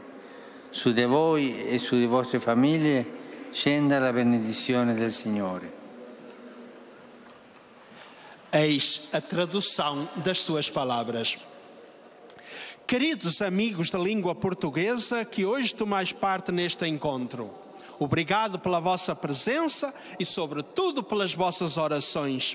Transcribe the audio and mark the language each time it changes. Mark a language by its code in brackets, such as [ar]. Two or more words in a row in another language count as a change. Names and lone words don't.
[it] Su di voi e sulle vostre famiglie scenda la benedizione del Signore. [pt] Eis a tradução das suas palavras. Queridos amigos da língua portuguesa que hoje tomais parte neste encontro, obrigado pela vossa presença e, sobretudo, pelas vossas orações.